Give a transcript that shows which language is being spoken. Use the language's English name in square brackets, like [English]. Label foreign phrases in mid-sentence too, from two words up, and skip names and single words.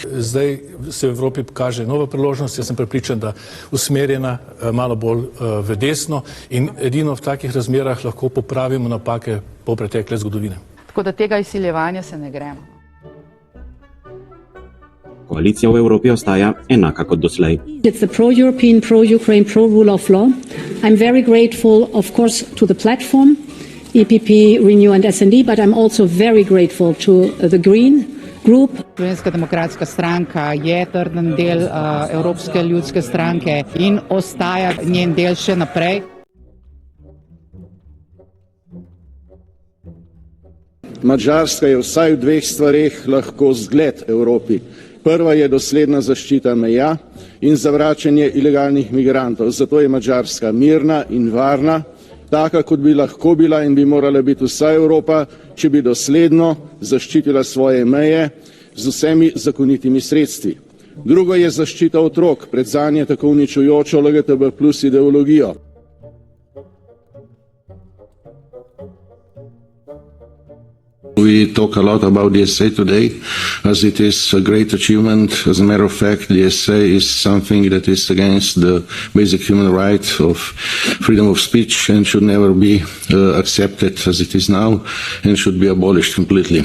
[Slovenian] Zdaj se v Evropi kaže nova priložnost. Jaz sem prepričan, da usmerjena malo bolj v desno in edino v takih razmerah lahko popravimo napake po pretekle zgodovine. Tako da tega izsiljevanja se ne gremo. Koalicija v Evropi ostaja enaka kot doslej. [English] It's a pro-European, pro-Ukraine, pro-rule of law. I'm very grateful, of course, to the platform, EPP, Renew and SND, but I'm also very grateful to the Green Group. [Slovenian] Slovenska demokratska stranka je trden del Evropske ljudske stranke in ostaja njen del še naprej. Madžarska je vsaj v 2 stvareh lahko zgled Evropi. Prva je dosledna zaščita meja in zavračanje ilegalnih migrantov. Zato je Madžarska mirna in varna, taka kot bi lahko bila in bi morala biti vsa Evropa, če bi dosledno zaščitila svoje meje z vsemi zakonitimi sredstvi. Drugo je zaščita otrok pred zanje tako uničujočo LGTB+ ideologijo. [English] We talk a lot about the essay today, as it is a great achievement. As a matter of fact, the essay is something that is against the basic human right of freedom of speech and should never be accepted as it is now and should be abolished completely.